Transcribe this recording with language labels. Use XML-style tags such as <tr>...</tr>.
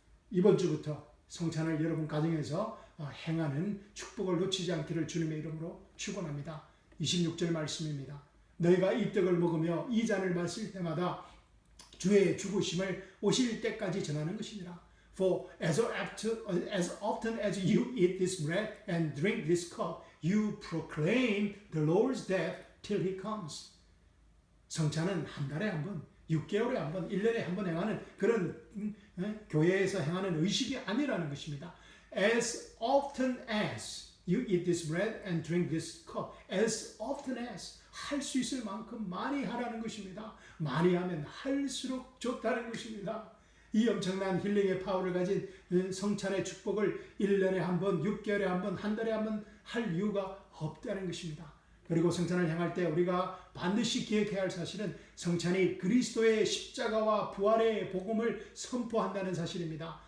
<ko>이번 주부터 성찬을 여러분 가정에서 행하는 축복을 놓치지 않기를 주님의 이름으로 축원합니다. 26절 말씀입니다. 너희가 이 떡을 먹으며 이 잔을 마실 때마다 주의 죽으심을 오실 때까지 전하는 것이니라.</ko> <en>For as often as you eat this bread and drink this cup, you proclaim the Lord's death till he comes.</en> <ko>성찬은 한 달에 한 번, 6개월에 한 번, 1년에 한 번 행하는 그런 교회에서 행하는 의식이 아니라는 것입니다.</ko> <en>As often as you eat this bread and drink this cup, as often as</en> <ko>할 수 있을 만큼 많이 하라는 것입니다. 많이 하면 할수록 좋다는 것입니다. 이 엄청난 힐링의 파워를 가진 성찬의 축복을 1년에 한 번, 6개월에 한 번, 한 달에 한 번 할 이유가 없다는 것입니다. 그리고 성찬을 행할 때 우리가 반드시 기억해야 할 사실은 성찬이 그리스도의 십자가와 부활의 복음을 선포한다는 사실입니다.</ko>